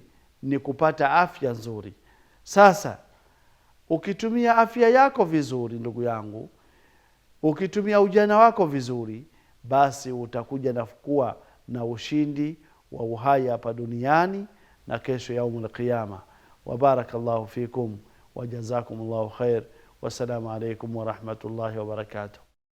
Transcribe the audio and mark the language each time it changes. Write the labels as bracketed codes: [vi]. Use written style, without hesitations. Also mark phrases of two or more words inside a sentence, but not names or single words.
[sw] Ni kupata afya nzuri. Sasa ukitumia afya yako vizuri, ndugu yangu, ukitumia ujana wako vizuri, basi utakuja na kuwa na ushindi wa uhai hapa duniani na kesho [ar] يوم القيامة. وبارك الله فيكم وجزاكم الله خير. والسلام عليكم ورحمة الله وبركاته.